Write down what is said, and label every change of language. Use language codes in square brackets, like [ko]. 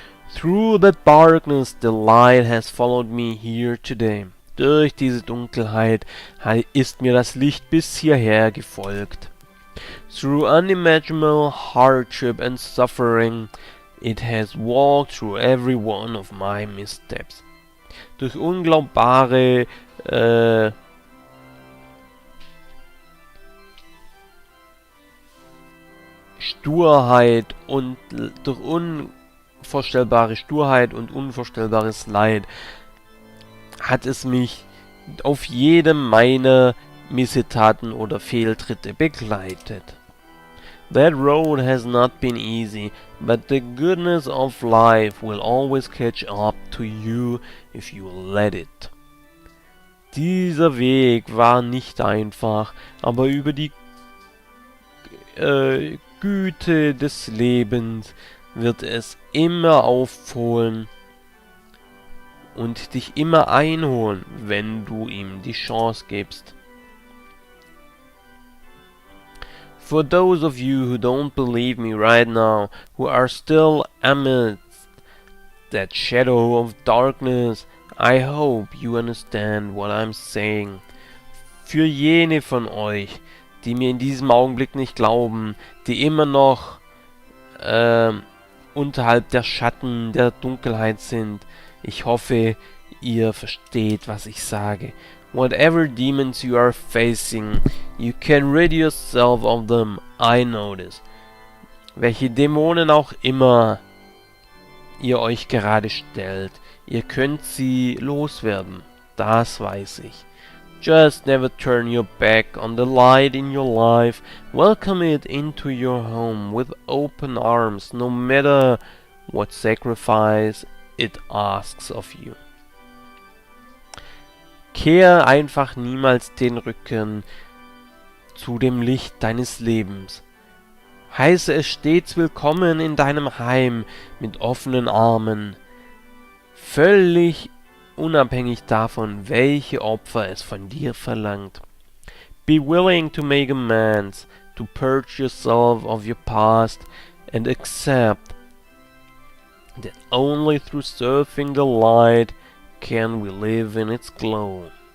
[en] Through the darkness the light has followed me here today. [de] Durch diese Dunkelheit ist mir das Licht bis hierher gefolgt. [en] Through unimaginable hardship and suffering, it has walked through every one of my missteps. [de] Durch unglaubbare Sturheit und durch unvorstellbare Sturheit und unvorstellbares Leid hat es mich auf jedem meiner Missetaten oder Fehltritte begleitet. [en] That road has not been easy, but the goodness of life will always catch up to you if you let it. [de] Dieser Weg war nicht einfach, aber über die Güte des Lebens wird es immer aufholen und dich immer einholen, wenn du ihm die Chance gibst. [en] For those of you who don't believe me right now, who are still amidst that shadow of darkness, I hope you understand what I'm saying. [de] Für jene von euch, die mir in diesem Augenblick nicht glauben, die immer noch unterhalb der Schatten der Dunkelheit sind, ich hoffe, ihr versteht, was ich sage. [en] Whatever demons you are facing, you can rid yourself of them, I know this. [de] Welche Dämonen auch immer ihr euch gerade stellt, ihr könnt sie loswerden, das weiß ich. [en] Just never turn your back on the light in your life. Welcome it into your home with open arms, no matter what sacrifice it asks of you. [de] Kehr einfach niemals den Rücken zu dem Licht deines Lebens. Heiße es stets willkommen in deinem Heim mit offenen Armen, völlig unabhängig davon, welche Opfer es von dir verlangt. [en] Be willing to make amends, to purge yourself of your past, and accept that only through surfing the light can we live in its glow.